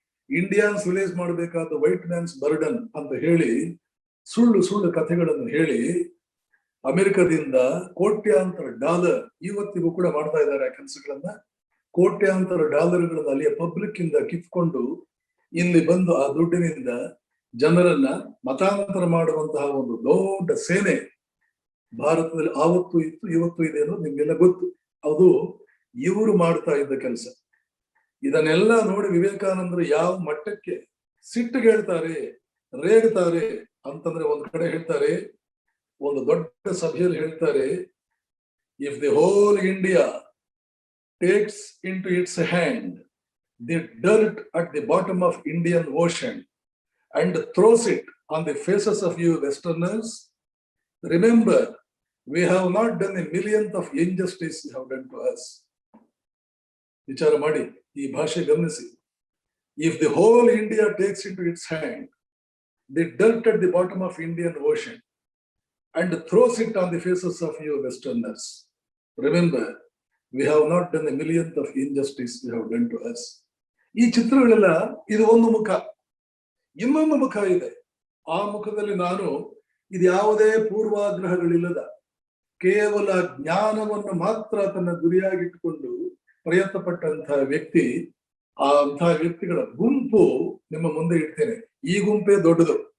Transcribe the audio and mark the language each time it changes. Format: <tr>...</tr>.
<kn>Indiana civilise ಮಾಡಬೇಕಾದ white mans burden ಅಂತ ಹೇಳಿ ಸುಳ್ಳು ಸುಳ್ಳು ಕಥೆಗಳನ್ನು ಹೇಳಿ ಅಮೆರಿಕದಿಂದ ಕೋಟ್ಯಾಂತರ ಡಾಲರ್, ಇವತ್ತಿಗೂ ಕೂಡ ಮಾಡ್ತಾ ಇದ್ದಾರೆ ಆ ಕೆಲಸಗಳನ್ನ, ಕೋಟ್ಯಾಂತರ ಡಾಲರ್ಗಳನ್ನ ಅಲ್ಲಿಯ ಪಬ್ಲಿಕ್ ಇಂದ ಕಿತ್ಕೊಂಡು ಇಲ್ಲಿ ಬಂದು ಆ ದುಡ್ಡಿನಿಂದ ಜನರನ್ನ ಮತಾಂತರ ಮಾಡುವಂತಹ ಒಂದು ದೊಡ್ಡ ಸೇನೆ ಭಾರತದಲ್ಲಿ ಆವತ್ತು ಇತ್ತು, ಇವತ್ತು ಇದೆ ಅನ್ನೋದು ನಿಮ್ಗೆಲ್ಲ ಗೊತ್ತು. ಅದು ಇವರು ಮಾಡ್ತಾ ಇದ್ದ ಕೆಲಸ. ಇದನ್ನೆಲ್ಲ ನೋಡಿ ವಿವೇಕಾನಂದರು ಯಾವ ಮಟ್ಟಕ್ಕೆ ಸಿಟ್ಟಿಗೆ ಹೇಳ್ತಾರೆ, ರೇಗ್ತಾರೆ ಅಂತಂದ್ರೆ, ಒಂದ್ ಕಡೆ ಹೇಳ್ತಾರೆ, ಒಂದು ದೊಡ್ಡ ಸಭೆಯಲ್ಲಿ ಹೇಳ್ತಾರೆ,</kn> <en>If the whole India takes into its hand the dirt at the bottom of Indian Ocean and throws it on the faces of you Westerners, remember, we have not done a millionth of injustice you have done to us.</en> <kn>Vichara madi, ee bhashe gamnisi.</kn> <en>If the whole India takes into its hand the dirt at the bottom of Indian Ocean and throws it on the faces of you Westerners, remember, we have not done a millionth of injustice you have done to us.</en> <kn>ಈ ಚಿತ್ರಗಳೆಲ್ಲ ಇದು ಒಂದು ಮುಖ. ಇನ್ನೊಂದು ಮುಖ ಇದೆ. ಆ ಮುಖದಲ್ಲಿ ನಾನು ಇದು ಯಾವುದೇ ಪೂರ್ವಾಗ್ರಹಗಳಿಲ್ಲದ ಕೇವಲ ಜ್ಞಾನವನ್ನು ಮಾತ್ರ ತನ್ನ ಗುರಿಯಾಗಿಟ್ಟುಕೊಂಡು ಪ್ರಯತ್ನ ಪಟ್ಟಂತಹ ವ್ಯಕ್ತಿ, ಆ ಅಂತಹ ವ್ಯಕ್ತಿಗಳ ಗುಂಪು ನಿಮ್ಮ ಮುಂದೆ ಇಡ್ತೇನೆ. ಈ ಗುಂಪೇ ದೊಡ್ಡದು.</kn>